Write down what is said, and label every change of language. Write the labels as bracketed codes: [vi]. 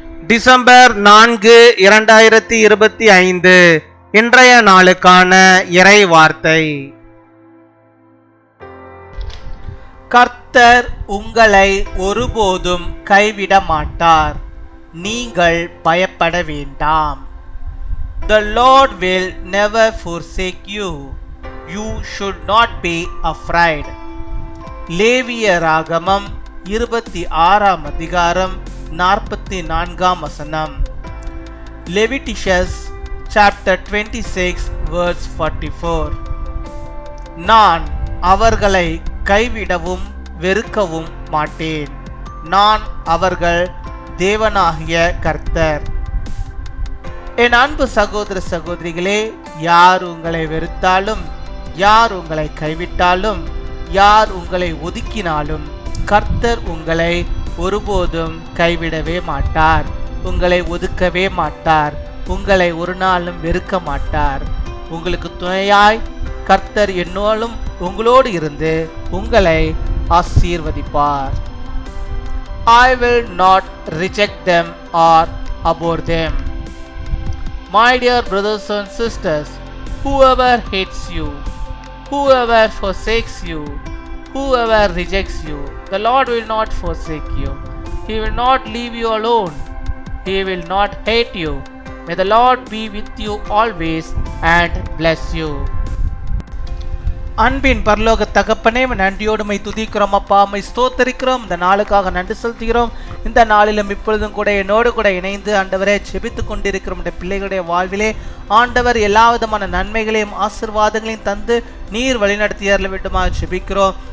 [ta] December 4, 2025 இன்றைய நாளுக்கான இறை வார்த்தை. கர்த்தர் உங்களை ஒருபோதும் கைவிட மாட்டார், நீங்கள் பயப்பட வேண்டாம். [en] The Lord will never forsake you, you should not be afraid. [ta] லேவியராகமம் 26 அதிகாரம் 44 வசனம். [en] Leviticus chapter 26 verse 44. [ta] நான் அவர்களை கைவிடவும் வெறுக்கவும் மாட்டேன், நான் அவர்கள் தேவனாகிய கர்த்தர். என் அன்பு சகோதர சகோதரிகளே, யார் உங்களை வெறுத்தாலும், யார் உங்களை கைவிட்டாலும், யார் உங்களை ஒதுக்கினாலும் கர்த்தர் உங்களை ஒருபோதும் கைவிடவே மாட்டார், உங்களை ஒதுக்கவே மாட்டார், உங்களை ஒரு நாளும் வெறுக்க மாட்டார். உங்களுக்கு துணையாய் கர்த்தர் என்னோடும் உங்களோடு இருந்து உங்களை ஆசீர்வதிப்பார். [en] I will not reject them or abhor them. My dear brothers and sisters, whoever hates you, whoever forsakes you, whoever rejects you, the Lord will not forsake you. He will not leave you alone. He will not hate you. May the Lord be with you always and bless you. [ta] அன்பின் பரலோக தகப்பனே, நன்றியோடுமை துதிக்கிறோம் அப்பா, my ஸ்தோத்தரிக்கிறோம். இந்த நாளுக்காக நன்றி செலுத்துகிறோம். இந்த நாளிலும் இப்பொழுதும் கூட என்னோடு கூட இணைந்து ஆண்டவரே ஜெபித்து கொண்டிருக்கிறோம். பிள்ளைகளுடைய வாழ்விலே ஆண்டவர் எல்லா விதமான நன்மைகளையும் ஆசீர்வாதங்களையும் தந்து நீர் வழிநடத்தியறல வேண்டுமா ஜெபிக்கிறோம்.